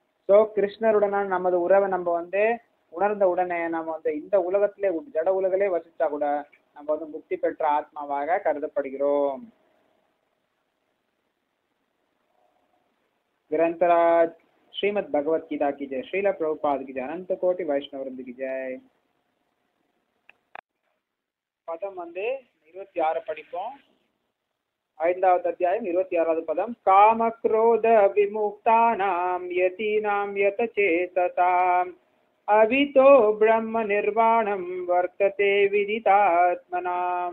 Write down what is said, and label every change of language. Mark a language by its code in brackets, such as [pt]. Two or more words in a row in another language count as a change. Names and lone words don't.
[ta] ஸோ கிருஷ்ணருடனான நமது உறவை நம்ம உணர்ந்த உடனே நம்ம இந்த உலகத்திலே ஜட உலகிலே வசிச்சா கூட நம்ம முக்தி பெற்ற ஆத்மாவாக கருதப்படுகிறோம். [hi] ग्रंथराज श्रीमद् भगवत गीता की जय, श्रील प्रभुपाद की जय, अनंत कोटि वैष्णव वृंद की जय. [ta] பதம் 26 படிப்போம். 5வது அத்தியாயம் 26வது பதம். [sa] काम क्रोध विमुक्तानां यतीनां यतचेतसाम् अभितो ब्रह्म निर्वाणं वर्तते विदितात्मनाम्.